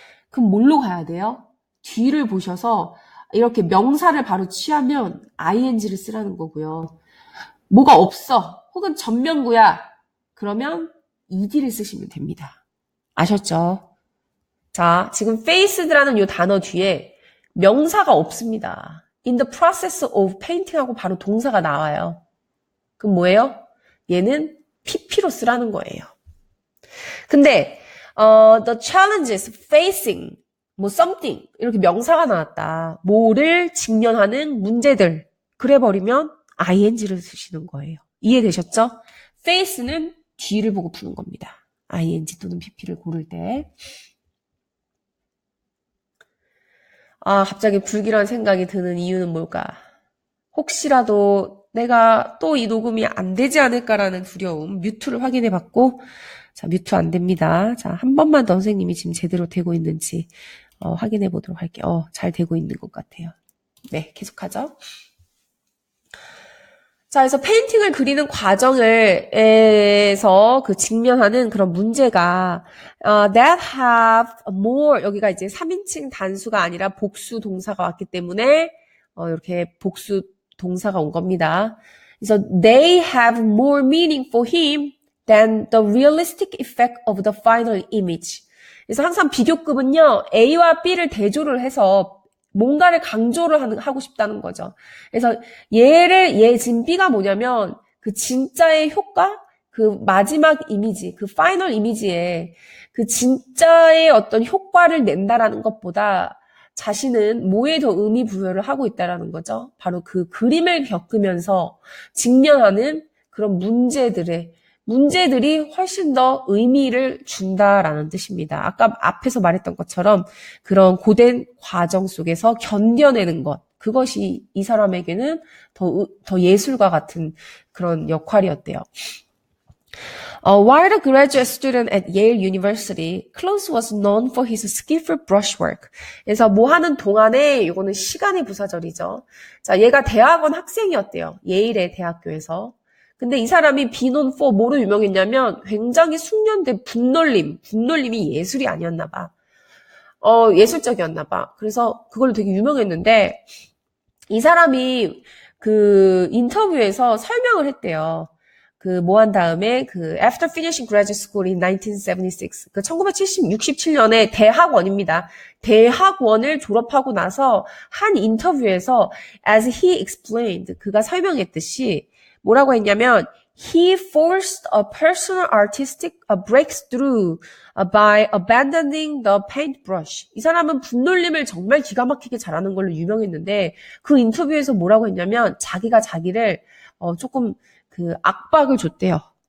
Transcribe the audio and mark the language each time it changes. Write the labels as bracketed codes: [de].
[ko] 그럼 뭘로 가야 돼요? 뒤를 보셔서 이렇게 명사를 바로 취하면 ing를 쓰라는 거고요. 뭐가 없어. 혹은 전면구야. 그러면 ed를 쓰시면 됩니다. 아셨죠? 자, 지금 faced라는 이 단어 뒤에 명사가 없습니다. In the process of painting하고 바로 동사가 나와요. 그럼 뭐예요? 얘는 pp로 쓰라는 거예요. 근데 [en] the challenges facing [ko] 뭐 [en] something [ko] 이렇게 명사가 나왔다. 뭐를 직면하는 문제들. 그래 버리면 ing를 쓰시는 거예요. 이해되셨죠? face는 뒤를 보고 푸는 겁니다. ing 또는 pp를 고를 때. 갑자기 불길한 생각이 드는 이유는 뭘까? 혹시라도 내가 또 이 녹음이 안 되지 않을까라는 두려움, 뮤트를 확인해 봤고, 자, 뮤트 안 됩니다. 자, 한 번만 더 선생님이 지금 제대로 되고 있는지 확인해 보도록 할게요. 잘 되고 있는 것 같아요. 네, 계속하죠. 자, 그래서 페인팅을 그리는 과정에서 그 직면하는 그런 문제가 [en] that have more [ko] 여기가 이제 3인칭 단수가 아니라 복수 동사가 왔기 때문에 이렇게 복수 동사가 온 겁니다. 그래서 [en] they have more meaning for him than the realistic effect of the final image. [ko] 그래서 항상 비교급은요, A와 B를 대조를 해서 뭔가를 강조를 하고 싶다는 거죠. 그래서 지금 B가 뭐냐면 그 진짜의 효과, 그 마지막 이미지, 그 파이널 이미지에 그 진짜의 어떤 효과를 낸다라는 것보다 자신은 뭐에 더 의미 부여를 하고 있다라는 거죠. 바로 그 그림을 겪으면서 직면하는 그런 문제들이 훨씬 더 의미를 준다라는 뜻입니다. 아까 앞에서 말했던 것처럼 그런 고된 과정 속에서 견뎌내는 것, 그것이 이 사람에게는 더 예술과 같은 그런 역할이었대요. [en] While a graduate student at Yale University, Close was known for his skillful brushwork. [ko] 그래서 뭐 하는 동안에 이거는 시간의 부사절이죠. 자, 얘가 대학원 학생이었대요. 예일의 대학교에서. 근데 이 사람이 비논 for 뭐로 유명했냐면 굉장히 숙련된 분놀림이 예술이 아니었나 봐. 예술적이었나 봐. 그래서 그걸로 되게 유명했는데 이 사람이 그 인터뷰에서 설명을 했대요. 그 뭐 한 다음에 그 [en] after finishing graduate school in 1976, [ko] 그 1967년에 대학원입니다. 대학원을 졸업하고 나서 한 인터뷰에서 [en] as he explained, [ko] 그가 설명했듯이 뭐라고 했냐면 [en] he forced a personal artistic breakthrough by abandoning the paintbrush. [ko] 이 사람은 분놀림을 정말 기가 막히게 잘하는 걸로 유명했는데 그 인터뷰에서 뭐라고 했냐면 자기가 자기를 조금 그 압박을 줬대요.